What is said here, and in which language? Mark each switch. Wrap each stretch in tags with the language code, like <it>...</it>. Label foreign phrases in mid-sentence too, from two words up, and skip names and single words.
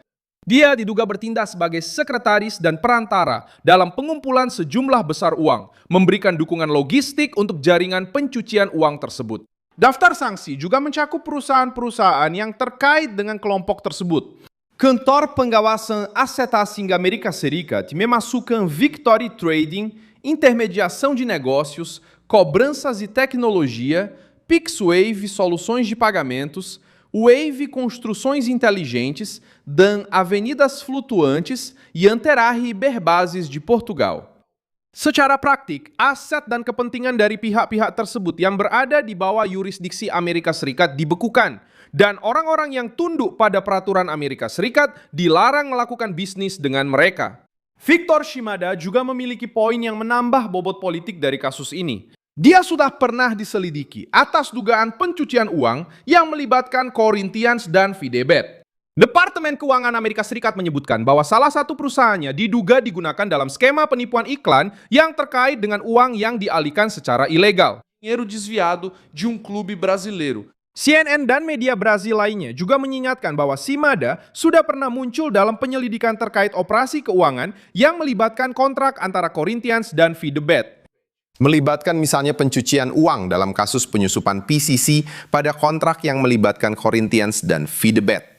<id>Dia diduga bertindak sebagai sekretaris dan perantara dalam pengumpulan sejumlah besar uang, memberikan dukungan logistik untuk jaringan pencucian uang tersebut. Daftar sanksi juga mencakup perusahaan-perusahaan yang terkait dengan kelompok tersebut. Kantor Pengawasan Aset Asing Amerika Serikat memasukkan Victory Trading, intermediação de negócios, cobranças e tecnologia, PixWave Soluções de Pagamentos, Wave Construções Inteligentes, dan Avenidas Flutuantes e Anterahi Berbases de Portugal. Secara praktik, aset dan kepentingan dari pihak-pihak tersebut yang berada di bawah yurisdiksi Amerika Serikat dibekukan, dan orang-orang yang tunduk pada peraturan Amerika Serikat dilarang melakukan bisnis dengan mereka. Victor Shimada juga memiliki poin yang menambah bobot politik dari kasus ini. Dia sudah pernah diselidiki atas dugaan pencucian uang yang melibatkan Corinthians dan Fidebet. Departemen Keuangan Amerika Serikat menyebutkan bahwa salah satu perusahaannya diduga digunakan dalam skema penipuan iklan yang terkait dengan uang yang dialihkan secara ilegal.</id> <pt>Dinheiro desviado de clube brasileiro.</pt> <id>CNN dan media Brazil lainnya juga mengingatkan bahwa Shimada sudah pernah muncul dalam penyelidikan terkait operasi keuangan yang melibatkan kontrak antara Corinthians dan Fidebet. Melibatkan misalnya pencucian uang dalam kasus penyusupan PCC pada kontrak yang melibatkan Corinthians dan Fidebet.</id>